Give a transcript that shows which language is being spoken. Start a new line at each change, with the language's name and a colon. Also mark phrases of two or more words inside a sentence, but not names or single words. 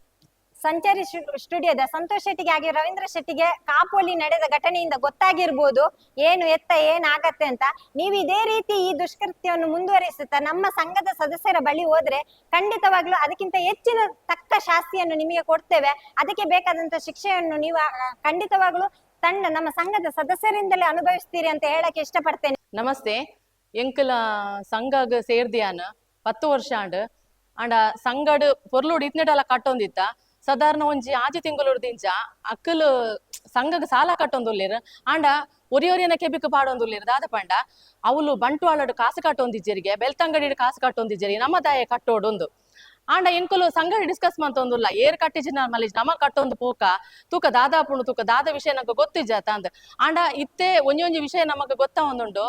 Kannada: ಸಂಚಾರಿ ಸ್ಟುಡಿಯೋದ ಸಂತೋಷ್ ಶೆಟ್ಟಿಗೆ ಹಾಗೆ ರವೀಂದ್ರ ಶೆಟ್ಟಿಗೆ ಕಾಪುವಲ್ಲಿ ನಡೆದ ಘಟನೆಯಿಂದ ಗೊತ್ತಾಗಿರ್ಬೋದು ಏನು ಏನಾಗತ್ತೆ ಅಂತ. ನೀವು ಇದೇ ರೀತಿ ಈ ದುಷ್ಕೃತ್ಯವನ್ನು ಮುಂದುವರಿಸುತ್ತಾ ನಮ್ಮ ಸಂಘದ ಸದಸ್ಯರ ಬಳಿ ಹೋದ್ರೆ ಖಂಡಿತವಾಗ್ಲೂ ಅದಕ್ಕಿಂತ ಹೆಚ್ಚಿನ ತಕ್ಕ ಶಾಸ್ತಿಯನ್ನು ನಿಮಗೆ ಕೊಡ್ತೇವೆ. ಅದಕ್ಕೆ ಬೇಕಾದಂತ ಶಿಕ್ಷೆಯನ್ನು ನೀವು ಖಂಡಿತವಾಗ್ಲೂ ನಮ್ಮ ಸಂಘದ ಸದಸ್ಯರಿಂದಲೇ ಅನುಭವಿಸ್ತೀರಿ ಅಂತ ಹೇಳಕ್ಕೆ ಇಷ್ಟಪಡ್ತೇನೆ. ನಮಸ್ತೆ.
Tulu: ಎಂಕಲ ಸಂಘಗ್ ಸೇರ್ದಿಯಾನ 10 ವರ್ಷ ಅಂಡ ಸಂಘಡ್ ಪೊರ್ಲುಡ್ ಇತ್ನೆಟಲ ಕಟ್ಟೊಂದಿತ್ತ ಸಾಧಾರಣ ಒಂಜಿ ಆಜಿ ತಿಂಗಳೂರ್ದಿಂಚ ಅಕ್ಕಲು ಸಂಘಗ್ ಸಾಲ ಕಟ್ಟೊಂದುಲ್ಲೇರು ಆಂಡ ಒರಿಯೊರಿಯನ ಕೆಬಿಕ್ ಪಾಡೊಂದುಲ್ಲೇರು ದಾದ ಪಂಡ ಅವಳು ಬಂಟ್ವಾಳಡ್ ಕಾಸು ಕಟ್ಟೊಂದಿಜ್ಜರಿಗೆ ಬೆಳ್ತಂಗಡಿ ಕಾಸು ಕಟ್ಟೊಂದಿಜ್ಜರಿ ನಮ್ಮ ದಾಯ ಕಟ್ಟೋಡೊಂದು ಆಂಡ ಎಂಕುಲು ಸಂಘ ಡಿಸ್ಕಸ್ ಮಂತೊಂದುಲ್ಲ ಏರ್ ಕಟ್ಟಿಜಿನ ಮಲೇಜ್ ನಮ ಕಟ್ಟೊಂದು ಪೋಕ ತೂಕ ದಾದಾಪುಣು ತೂಕ ದಾದ ವಿಷಯ ನಮಗೆ ಗೊತ್ತಿಜ್ಜಾತ ಅಂದ್ ಆಂಡ ಇತ್ತೆ ಒಂಜಿ ವಿಷಯ ನಮಗೆ ಗೊತ್ತ ಒಂದುಂಡು.